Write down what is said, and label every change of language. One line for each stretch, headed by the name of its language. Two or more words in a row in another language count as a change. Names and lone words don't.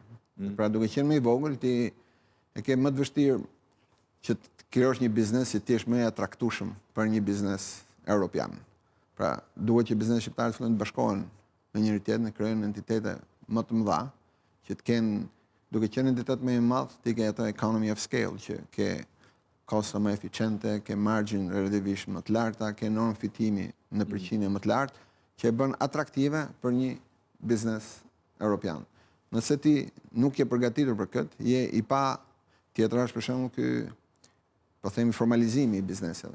Albanian: Pra duke qenë më i vogël, ti e ke më të vështirë që të krijosh një biznes që ti je më i atraktueshëm për një biznes europian. Pra duhet që bizneset shqiptare të fillojnë të bashkohen me njëri tjetrin, të krijojnë entitete më të mëdha, që të kenë, duke qenë entitet më i madh, ti ke ato
English: economy of scale,
Albanian: që ke kosto më eficiente, ke margin relativisht më të larta, ke normë fitimi në përqindje më të lartë, që e bën atraktive për një biznes europian. Nëse ti nuk je përgatitur për këtë, je i pa tjetra është për shembull ky, po themi, formalizimi i bizneseve.